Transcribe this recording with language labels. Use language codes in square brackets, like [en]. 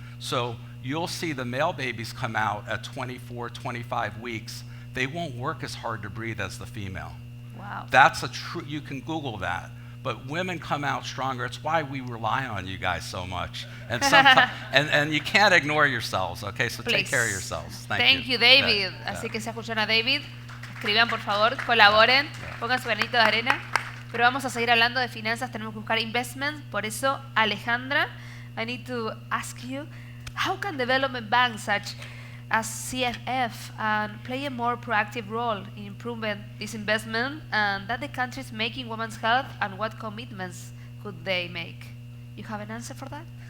[en] So you'll see the male babies come out at 24, 25 weeks. They won't work as hard to breathe as the female. Wow. That's a true, you can Google that. But women come out stronger. It's why we rely on you guys so much. And sometimes, and you can't ignore yourselves, okay? So take care of yourselves. Thank you, David. [es] Así que se escuchan a David. Escriban, por favor, colaboren, pongan su granito de arena. Pero vamos a seguir hablando de finanzas, tenemos que buscar investment. Por eso, [en] Alejandra, I need to ask you, how can development banks such as CFF play a more proactive role in improving this investment and that the country is making women's health, and what commitments could they make? You have an answer for that?